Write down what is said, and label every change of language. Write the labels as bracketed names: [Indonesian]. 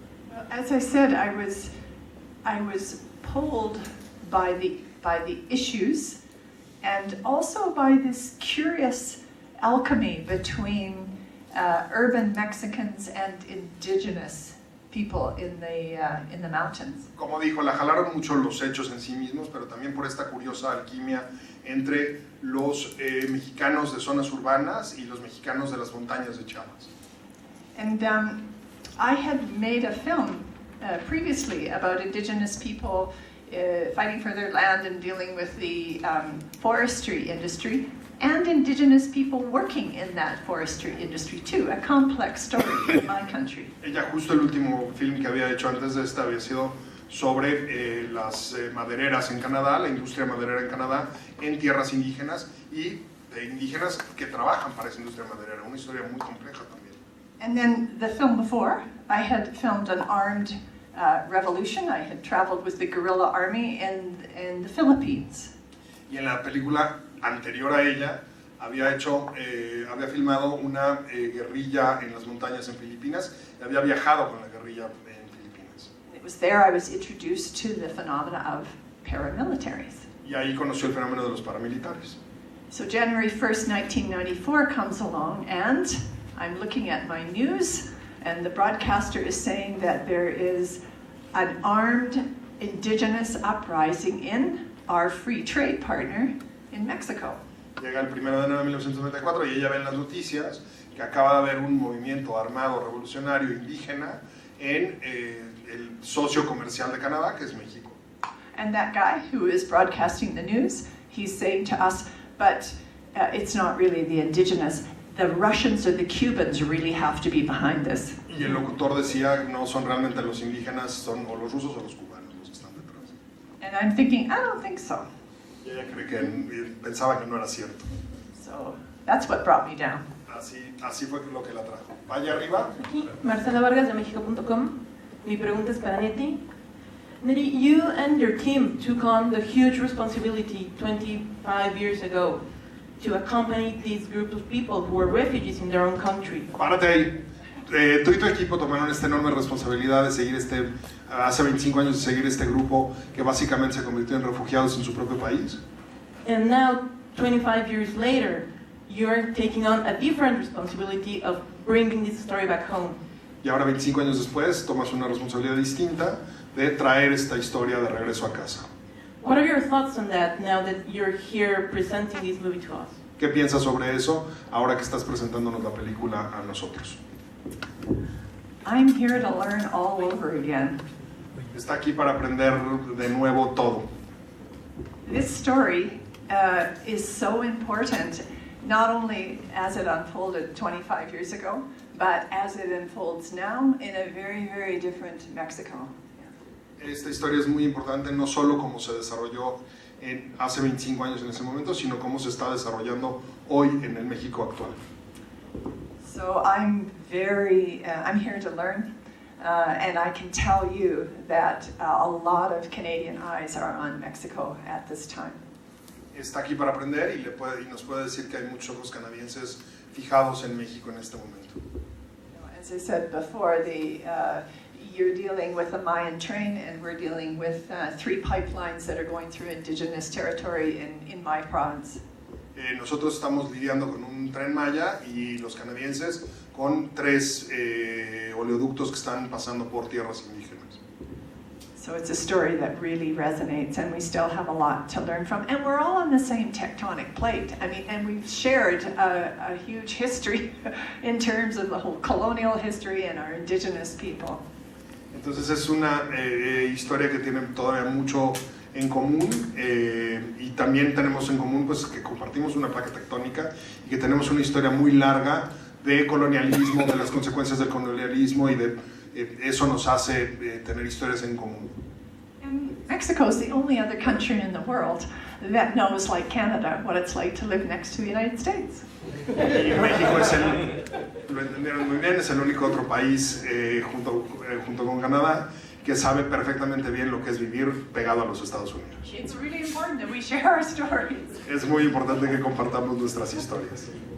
[English] Well, as I said, I was pulled by the issues and also by this curious alchemy between urban Mexicans and indigenous people in the mountains. [Spanish] Como dijo, la jalaron mucho los hechos en sí mismos, pero también por esta curiosa alquimia entre los mexicanos de zonas urbanas y los mexicanos de las montañas de Chiapas. [English] And I had made a film previously about indigenous people fighting for their land and dealing with the forestry industry, and indigenous people working in that forestry industry too, a complex story in my country. [Spanish] Ella, justo el último film que había hecho antes de esta había sido sobre las madereras en Canadá, la industria maderera en Canadá, en tierras indígenas y de indígenas que trabajan para esa industria maderera, una historia muy compleja también. [English] And then the film before, I had filmed an armed revolution. I had traveled with the guerrilla army in the Philippines. [Spanish] Y en la película anterior a ella había filmado una guerrilla en las montañas en Filipinas y había viajado con la guerrilla en Filipinas. [English] It was there I was introduced to the phenomena of paramilitaries. [Spanish] Y ahí conoció el fenómeno de los paramilitares. [English] So January 1st, 1994 comes along, and I'm looking at my news, and the broadcaster is saying that there is an armed indigenous uprising in our free trade partner in Mexico. [Spanish] Llega el 1 de enero de 1994 y ella ve en las noticias que acaba de haber un movimiento armado revolucionario indígena en el socio comercial de Canadá, que es México. [English] And that guy who is broadcasting the news, he's saying to us, but it's not really the indigenous. The Russians or the Cubans really have to be behind this. [Spanish] Y el locutor decía, no son realmente los indígenas, son o los rusos o los cubanos los que están detrás. [English] And I'm thinking, I don't think so. [Spanish] Y ella cree que pensaba que no era cierto. [English] So that's what brought me down. [Spanish] Así fue lo que la trajo. Vaya arriba. Aquí, Marcela Vargas de México.com. Mi pregunta es para Nettie. [English] Nettie, you and your team took on the huge responsibility 25 years ago to accompany these group of people who were refugees in their own country. [Spanish] Párate ahí. Tú y tu equipo tomaron esta enorme responsabilidad de seguir hace 25 años, de seguir este grupo que básicamente se convirtió en refugiados en su propio país. [English] And now, 25 years later, you're taking on a different responsibility of bringing this story back home. [Spanish] Y ahora, 25 años después, tomas una responsabilidad distinta de traer esta historia de regreso a casa. [English] What are your thoughts on that now that you're here presenting this movie to us? [Spanish] ¿Qué piensas sobre eso ahora que estás presentándonos la película a nosotros? [English] I'm here to learn all over again. [Spanish] Está aquí para aprender de nuevo todo. [English] This story is so important, not only as it unfolded 25 years ago, but as it unfolds now in a very, very different Mexico. [Spanish] Esta historia es muy importante, no solo cómo se desarrolló hace 25 años en ese momento, sino cómo se está desarrollando hoy en el México actual. [English] So I'm here to learn, and I can tell you that a lot of Canadian eyes are on Mexico at this time. [Spanish] Está aquí para aprender y nos puede decir que hay muchos ojos canadienses fijados en México en este momento. [English] As I said before, you're dealing with a Mayan train, and we're dealing with 3 pipelines that are going through indigenous territory in my province. [Spanish] Nosotros estamos lidiando con un tren Maya y los canadienses con 3 oleoductos que están pasando por tierras indígenas. [English] So it's a story that really resonates, and we still have a lot to learn from. And we're all on the same tectonic plate. I mean, and we've shared a huge history in terms of the whole colonial history and our indigenous people. [Spanish] Entonces es una historia que tiene todavía mucho en común y también tenemos en común pues que compartimos una placa tectónica y que tenemos una historia muy larga de colonialismo, de las consecuencias del colonialismo y eso nos hace tener historias en común. [English] And Mexico is the only other country in the world that knows, like Canada, what it's like to live next to the United States. [Spanish] Y México lo entendieron muy bien, es el único otro país junto con Canadá que sabe perfectamente bien lo que es vivir pegado a los Estados Unidos. [English] It's really important that we share our stories. [Spanish] Es muy importante que compartamos nuestras historias.